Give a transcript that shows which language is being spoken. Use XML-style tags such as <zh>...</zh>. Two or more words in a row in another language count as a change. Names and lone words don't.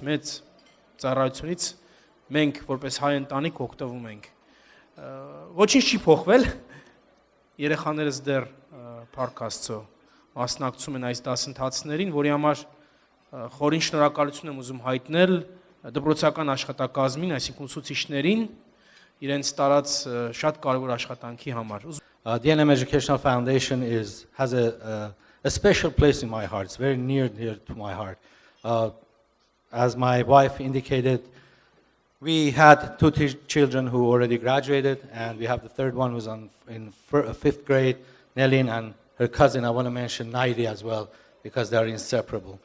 <hy>մեծ ծառայությունից մենք որպես հայ ընտանիք օգտվում ենք։ Ոչինչ չի փոխվել, երեխաներս դեռ փառք Աստծո մասնակցում են այս դասընթացներին, որի համար խորին շնորհակալություն եմ ուզում հայտնել դպրոցական աշխատակազմին, այսինքն ուսուցիչներին, իրենց տարած շատ կարևոր աշխատանքի համար։</hy> <en>DNM Educational Foundation has a special place in my heart. It's very near to my heart. As my wife indicated, we had two children who already graduated, and we have the third one who's in 5th grade, Nelin, and her cousin, I want to mention Nairi as well, because they're inseparable.</en>